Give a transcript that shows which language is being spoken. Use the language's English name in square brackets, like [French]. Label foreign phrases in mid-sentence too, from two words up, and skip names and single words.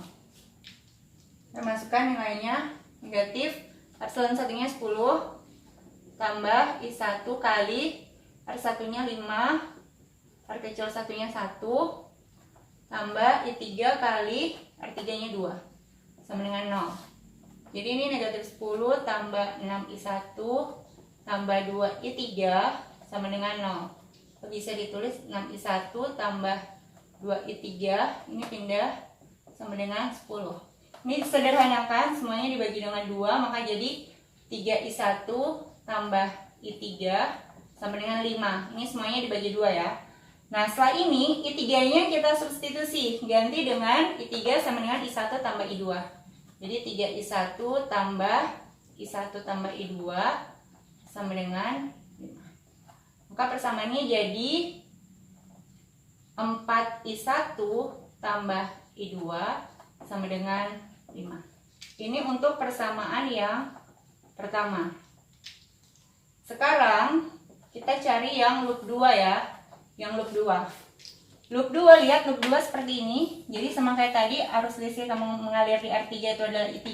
[Indonesian] Kita masukkan nilainya negatif epsilon satunya 10 tambah I1 kali R1-nya 5, R kecil satunya 1 tambah I3 kali R3-nya 2 sama dengan 0. Jadi ini negatif 10 tambah 6I1 tambah 2I3 sama dengan 0. Bisa ditulis 6I1 tambah 2I3, ini pindah sama dengan 10. Ini sederhanakan, semuanya dibagi dengan 2, maka jadi 3I1 tambah I3 sama dengan 5. Ini semuanya dibagi 2 ya. Nah setelah ini I3-nya kita substitusi, ganti dengan I3 sama dengan I1 tambah I2. Jadi 3I1 tambah I1 tambah I2 sama dengan 5. Maka persamaannya jadi 4I1 tambah I2 sama dengan 5. Ini untuk persamaan yang pertama. Sekarang kita cari yang loop 2 ya. Yang loop 2. Loop 2, lihat loop 2 seperti ini. Jadi sama kayak tadi, arus listrik yang mengalir di R3 itu adalah I3.